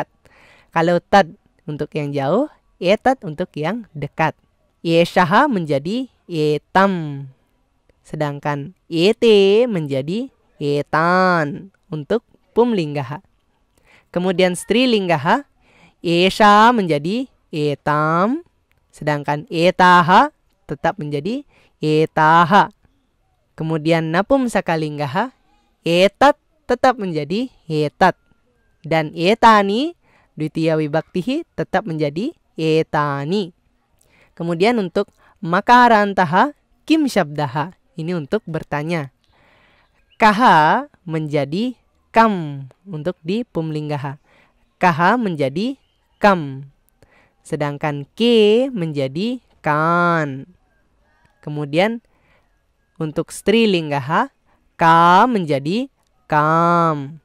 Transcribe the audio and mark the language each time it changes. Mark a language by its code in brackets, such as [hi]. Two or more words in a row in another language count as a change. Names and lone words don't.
[id] Kalau tad untuk yang jauh, tad untuk yang dekat. Yeshaha menjadi etam. Sedangkan ete menjadi etan untuk pumlinggaha. Kemudian strilinggaha, esha menjadi etam. Sedangkan etaha tetap menjadi etaha. Kemudian napumsakalinggaha, etat tetap menjadi etat. Dan [sa] etani, dwitiya wibaktihi [id] tetap menjadi etani. Kemudian untuk [sa] makarantaha, kim syabdaha. [id] Ini untuk bertanya. Kaha menjadi kam untuk di pumlinggaha. Kaha menjadi kam. Sedangkan ke menjadi kan. Kemudian untuk strilinggaha, ka menjadi kam.